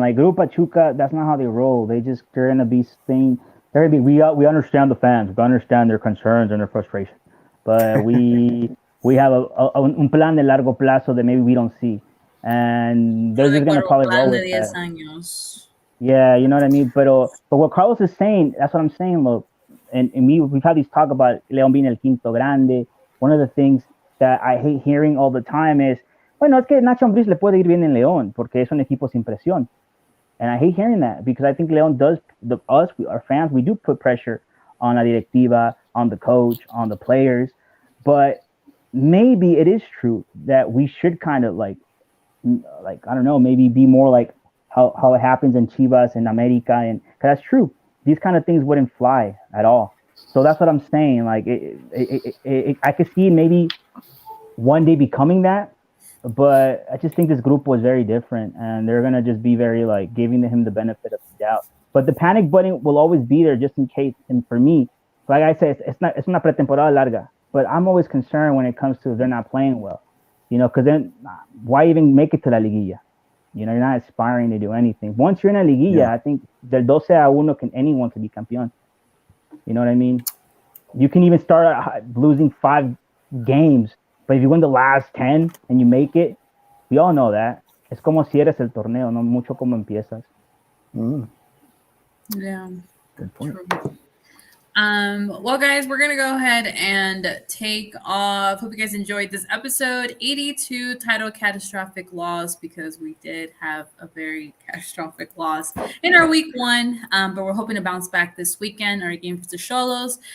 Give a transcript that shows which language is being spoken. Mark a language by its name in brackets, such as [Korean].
[English] Like Grupo Pachuca, that's not how they roll. They're gonna be saying we understand the fans, we understand their concerns and their frustration, but we have [Spanish] un plan de largo plazo [English] that maybe we don't see, and they're just gonna probably roll with that. Yeah, you know what I mean? But what Carlos is saying, that's what I'm saying, look. And we've had these talk about León being [Spanish] el quinto grande. [English] One of the things that I hate hearing all the time is, [Spanish] bueno, es que Nacho Ambriz le puede ir bien en León porque es un equipo sin presión. [English] And I hate hearing that because I think León does, our fans, we do put pressure on [Spanish] la directiva, [English] on the coach, on the players. But maybe it is true that we should kind of like I don't know, maybe be more like how it happens in Chivas and America, and cause that's true. These kind of things wouldn't fly at all. So that's what I'm saying. Like I could see maybe one day becoming that, but I just think this group was very different, and they're gonna just be very like giving him the benefit of the doubt. But the panic button will always be there just in case. And for me, like I said, it's [Spanish] una pretemporada larga. [English] But I'm always concerned when it comes to if they're not playing well, you know, because then why even make it to la liguilla? You know, you're not aspiring to do anything. Once you're in a liguilla, I think del 12-1 anyone can be campeón. You know what I mean? You can even start losing 5 games, but if you win the last 10 and you make it, we all know that. [Spanish] Es como cierres el torneo, no mucho como empiezas. [English] Yeah. Good point. True. Well, guys, we're gonna go ahead and take off. Hope you guys enjoyed this episode 82 titled Catastrophic Loss, because we did have a very catastrophic loss in our week 1. But we're hoping to bounce back this weekend. Our game for the Xolos.